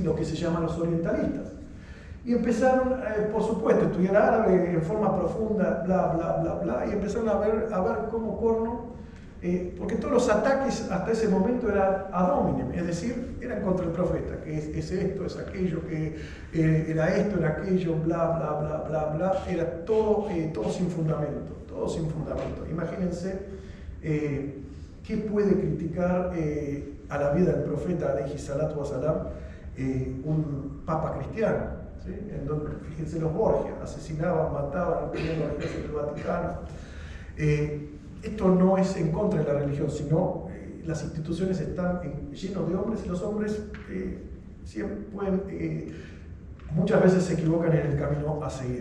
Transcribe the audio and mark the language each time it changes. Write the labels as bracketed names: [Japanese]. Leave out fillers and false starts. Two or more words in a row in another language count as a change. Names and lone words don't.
[Spanish] Lo que se llaman los orientalistas. Y empezaron, por supuesto, a estudiar árabe en forma profunda, bla, bla, bla, bla, y empezaron a ver cómo porno, porque todos los ataques hasta ese momento eran [Latin] ad hominem, [Spanish] es decir, eran contra el profeta, que es esto, es aquello, que era esto, era aquello, bla, bla, bla, bla, bla, era todo sin fundamento, todo sin fundamento. Imagínense qué puede criticar a la vida del profeta, [Arabic] عليه الصلاة والسلام, [Spanish] un papa cristiano. ¿Sí? En donde, fíjense, los Borgia asesinaban, mataban, tenían los ejércitos del Vaticano. Esto no es en contra de la religión, sino las instituciones están llenas de hombres y los hombres siempre muchas veces se equivocan en el camino a seguir.